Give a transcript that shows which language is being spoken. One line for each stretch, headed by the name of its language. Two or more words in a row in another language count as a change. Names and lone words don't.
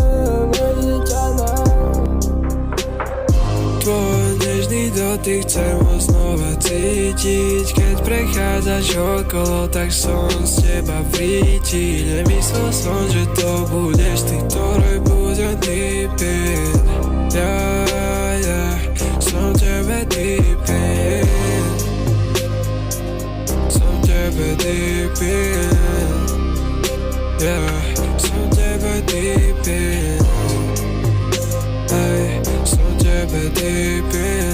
Slovak: Tvoj nežný dotyk, chcem ho znova cítiť. Keď prechádzaš okolo, tak som z teba vríti. Nemyslel som, že to budeš ty, ktorej budem
English: deep in.
Slovak: Yeah, som tebe
English: deep in.
Slovak: Som tebe
English: deep in.
Slovak: Yeah, som tebe
English: deep in.
Slovak: Hey, som tebe
English: deep in.